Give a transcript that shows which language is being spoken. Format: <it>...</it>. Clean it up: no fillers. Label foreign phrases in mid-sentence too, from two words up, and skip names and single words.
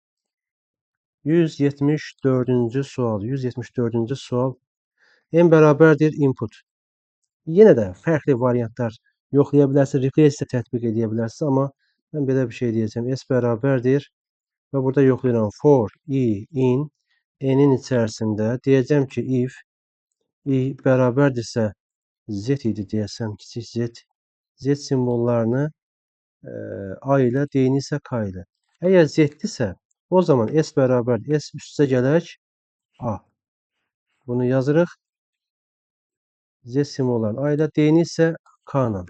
<az>174-cü sual. 174-cü sual. N bərabərdir input. Yenə də fərqli variantlar yoxlaya bilərsiniz, replace də tətbiq edə bilərsiniz, amma mən belə bir şey deyəcəm. S bərabərdir və burada yoxlayıram.</az> <en>For i in</en> <az>n-in içərisində deyəcəm ki,</az> <en>if i</en> <az>bərabərdirsə z idi deyəsəm, kiçik z. Z simvollarını A ilə, D-ni isə K ilə. Əgər Z-dirsə, o zaman S bərabərdir. S üstə gələk A. Bunu yazırıq. Z simvollarını A ilə, D-ni isə K ilə.</az>